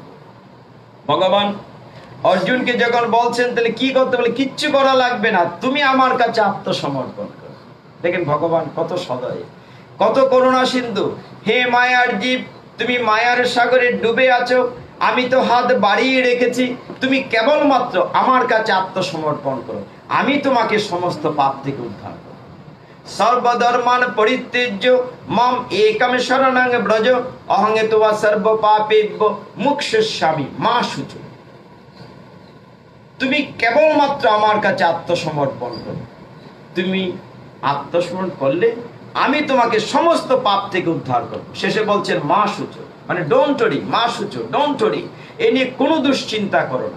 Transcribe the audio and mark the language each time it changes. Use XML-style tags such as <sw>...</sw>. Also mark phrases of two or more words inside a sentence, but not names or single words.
<bn>ভগবান অর্জুনকে যখন বলছেন তাহলে কি করতে বলে, কিচ্ছু করা লাগবে না, তুমি আমার কাছে আত্মসমর্পণ করো। দেখেন ভগবান কত সদয়, কত করুণা সিন্ধু। হে মায়ার জীব, তুমি মায়ার সাগরে ডুবে আছো, আমি তো হাত বাড়িয়ে রেখেছি, তুমি কেবলমাত্র আমার কাছে আত্মসমর্পণ করো, আমি তোমাকে সমস্ত পাপ থেকে উদ্ধার করো।</bn> <sa>সর্বধর্মান পরিত্যজ্য মাম একম শরণং ব্রজ, অহং ত্বা সর্ব পাপেভ্যো মুক্ষয়িষ্যামি মা শুচি।</sa> <bn>তুমি কেবলমাত্র আমার কাছে আত্মসমর্পণ করো, তুমি আত্মসমর্পণ করলে আমি তোমাকে সমস্ত পাপ থেকে উদ্ধার করব। শেষে বলছেন মা শুচো, মানে</bn> <en>Don't worry,</en> <bn>মা শুচো,</bn> <en>Don't worry,</en> <bn>এ নিয়ে কোনো দুশ্চিন্তা করো না।</bn>